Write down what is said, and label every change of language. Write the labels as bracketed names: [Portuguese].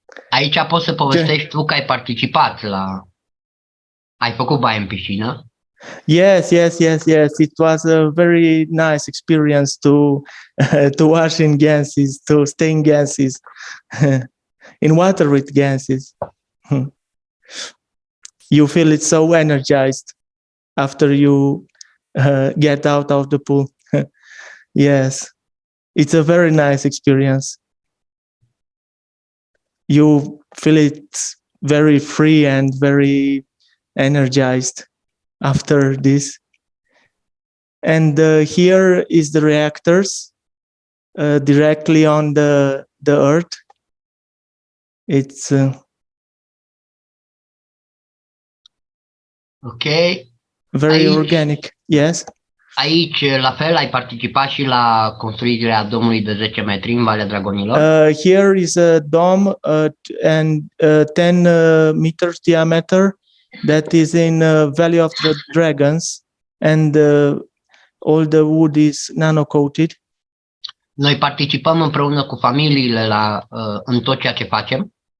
[Romanian] Aici poți să povestești tu că ai participat la... Ai făcut baie în piscină. [English] Yes. It was a very nice experience to wash in ganses, to stay in ganses, in water with ganses. You feel it so energized after you get out of the pool. Yes, it's a very nice experience. You feel it very free and very energized after this. And here is the reactors directly on the earth. It's Ok. very organic. Yes. [Romanian] Aici, la fel, ai participat și la construirea domului de 10 metri în Valea Dragonilor. [English] Here is a dome and 10 meters diameter that is in Valley of the Dragons, and all the wood is nano-coated. [Romanian] Noi participăm împreună cu familiile în tot ceea ce facem.